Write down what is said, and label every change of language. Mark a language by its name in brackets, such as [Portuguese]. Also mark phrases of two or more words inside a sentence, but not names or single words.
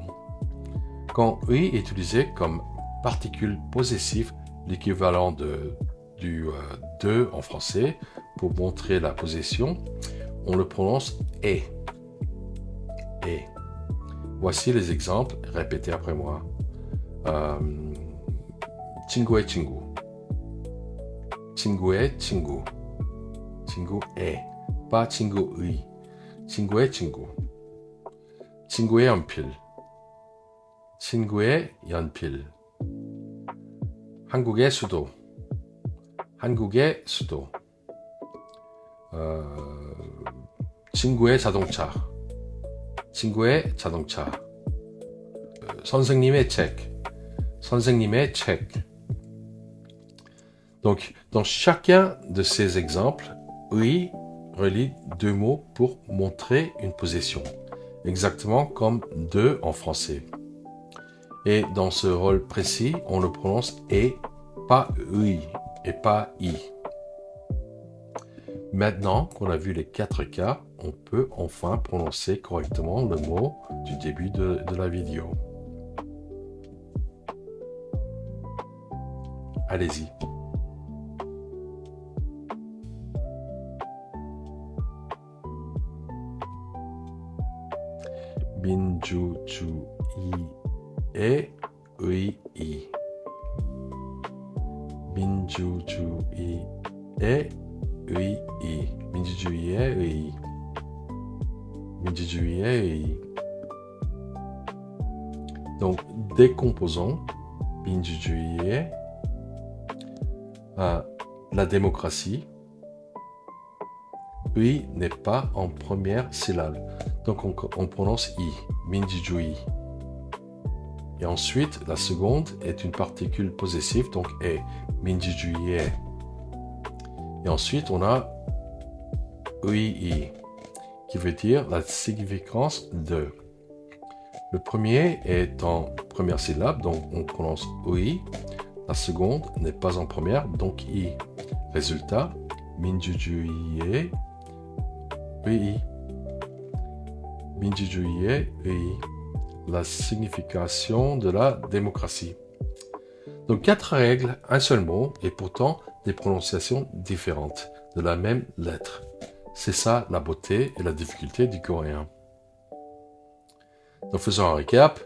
[French] Quand oui est utilisé comme particule possessive, l'équivalent du de en français, pour montrer la possession, on le prononce est. Et. Voici les exemples, répétez après moi. [Korean] 친구의 친구, 친구의 친구, 친구의, pas 친구의, 친구의 친구, 친구의 연필, 친구의 연필, 한국의 수도, 한국의 수도, 친구의 자동차, 친구의 자동차, 선생님의 책, 선생님의 책. [French] Donc, dans chacun de ces exemples, 의 relie deux mots pour montrer une possession, exactement comme de en français. Et dans ce rôle précis, on le prononce et, pas 의, et pas i. Maintenant qu'on a vu les 4 cas, on peut enfin prononcer correctement le mot du début de la vidéo. Allez-y. [Korean] 민주주의에 의의. 민주주의에 의의. 민주주의에 의의. 민주주의에 의의. [French] Donc, décomposons 민주주의에 la démocratie. 의 n'est pas en première syllabe. Donc on prononce i, 민주주의. Et ensuite, la seconde est une particule possessive, donc est, 민주주의에. Et ensuite, on a 의의, qui veut dire la significance de. Le premier est en première syllabe, donc on prononce 의. La seconde n'est pas en première, donc i. Résultat, [Korean] 민주주의에 의의. 민주주의에 의의. [French] La signification de la démocratie. Donc 4 règles, un seul mot, et pourtant des prononciations différentes, de la même lettre. C'est ça la beauté et la difficulté du coréen. Donc faisons un récap.